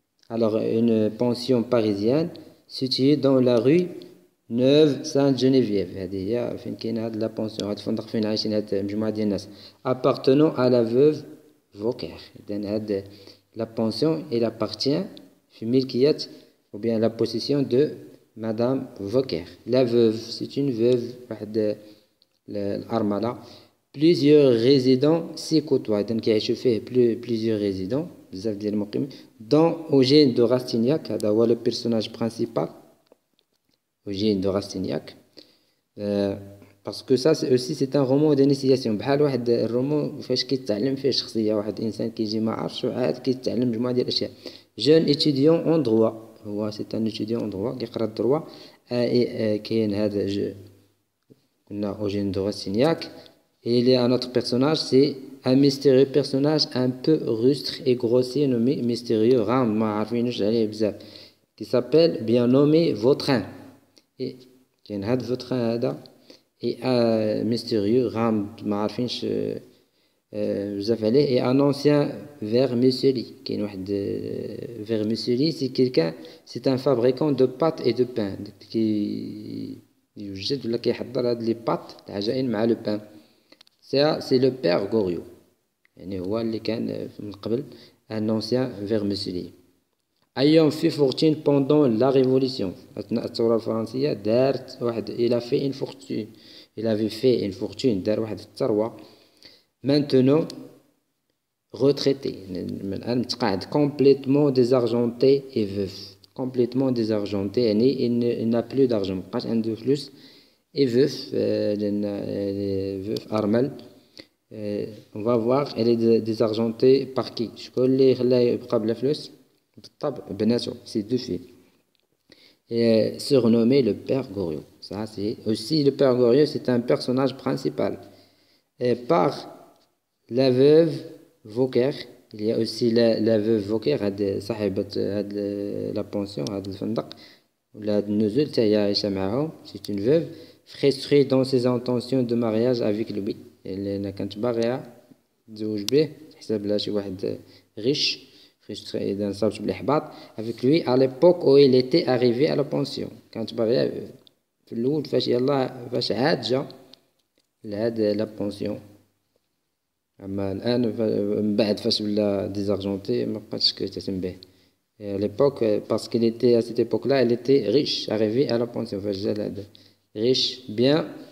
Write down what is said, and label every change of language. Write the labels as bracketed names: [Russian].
[French] Alors une pension parisienne située dans la rue Neuve Sainte-Geneviève، [Arabic] هذه هي فين كاين هاد لا بونسيون، هاد الفندق فين عايشين هاد المجموعة ديال الناس. [French] appartenant à la veuve Vauquer. [Arabic] إذن هاد [French] la pension elle appartient [Arabic] في ملكية [French] ou bien la possession de Madame Vauquer. La veuve c'est une veuve، [Arabic] واحد الأرملة. [French] Plusieurs résidents s'y côtoient، [Arabic] إذن كيعيشوا فيه [French] plusieurs résidents، [Arabic] بزاف ديال المقيمين. [French] dont Eugène de Rastignac، [Arabic] هذا هو [French] le personnage principal، Eugène de Rastignac. parce que ça aussi c'est un roman d'initiation، [Arabic] بحال واحد الرومان فاش كيتعلم فيه شخصية واحد الإنسان كيجي ما عارفش وعاد كيتعلم مجموعة ديال الأشياء. [French] jeune étudiant en droit، هو c'est un étudiant en droit [Arabic] كيقرا الدروا. كاين هذا قلنا Eugène de Rastignac. [French] Et il y a un autre personnage, c'est un mystérieux personnage un peu rustre et grossier nommé mystérieux Ram، [Arabic] ما عارفينوش عليه بزاف، [French] qui s'appelle bien nommé Vautrin. [Arabic] et كاين هاد Vautrin هذا [French] et un mystérieux Ram [Arabic] ما عارفينش بزاف عليه. [French] et un ancien vermicelli، [Arabic] كاين واحد [French] vermicelli c'est quelqu'un، c'est un fabricant de pâtes et de pain، [Arabic] كي يوجد ولا كيحضر هاد لي بات العجائن مع لو بان. [French] c'est le père Goriot، [Arabic] يعني هو اللي كان من قبل [French] un ancien vermicelli. ayant fait fortune pendant la révolution، [Arabic] أثناء الثورة الفرنسية دارت واحد [French] il a fait une fortune، il avait fait une fortune، [Arabic] دار واحد الثروة. [French] maintenant retraité، [Arabic] من الآن متقاعد. [French] complètement désargenté et veuf، complètement désargenté يعني il n'a plus d'argent، [Arabic] مبقاش عنده فلوس. [French] et veuf [Arabic] لأن veuf أرمل. [French] on va voir elle est désargentée par qui، [Arabic] شكون اللي خلاه يبقى بلا فلوس؟ بالطبع بناته، [French] c'est deux filles. et surnommé le père Goriot. Ça c'est aussi le père Goriot, c'est un personnage principal. et par la veuve Vauquer. Il y a aussi la veuve Vauquer, [Arabic] هاد صاحبة هاد la pension, هاد الفندق ولا هاد النزول حتى هي عايشة معاهم. [French] C'est une veuve frustrée dans ses intentions de mariage avec lui. [Arabic] اللي كانت باغية تزوج به حساب لها شي واحد riche frustré إذا صابت بالإحباط [French] avec lui à l'époque où il était arrivé à la pension. [Arabic] كانت باغية في الأول فاش عاد جا لهاد لا بونسيون. أما الآن من بعد فاش ولا ديزارجونتي ما بقاتش كتهتم به. [French] À l'époque, parce qu'il était à cette époque-là, il était riche, arrivé à la pension. [Arabic] فاش جا لهاد riche, bien.